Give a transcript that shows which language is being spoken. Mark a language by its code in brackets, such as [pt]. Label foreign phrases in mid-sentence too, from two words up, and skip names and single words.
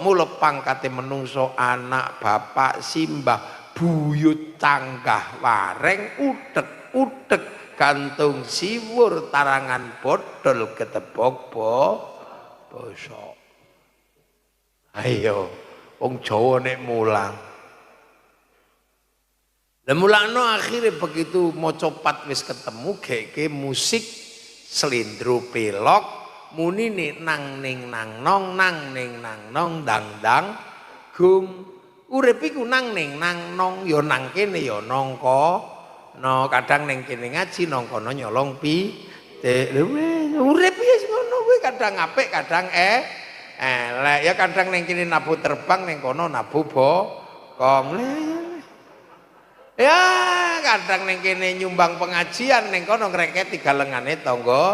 [jv] Mula pangkate menungso anak bapak simbah buyut canggah wareng udek gantung siwur tarangan bodol gedebok bosok. Ayo wong Jawa nek mulang. Lemulano akhirnya begitu mau copat wis ketemu geke musik selindro pelok muni nih nang ning nang nong dang dang gung urip iku nang ning nang nong yo nang kene yo nongko no kadang ning kene ngaji nong kono nyolong pi urip ya ngono kuwi kadang apik kadang elek ya kadang ning kene nabu terbang ning kono nabu bokong. Ya kadang ning kene nyumbang pengajian ning kono ngreketi galengane tangga.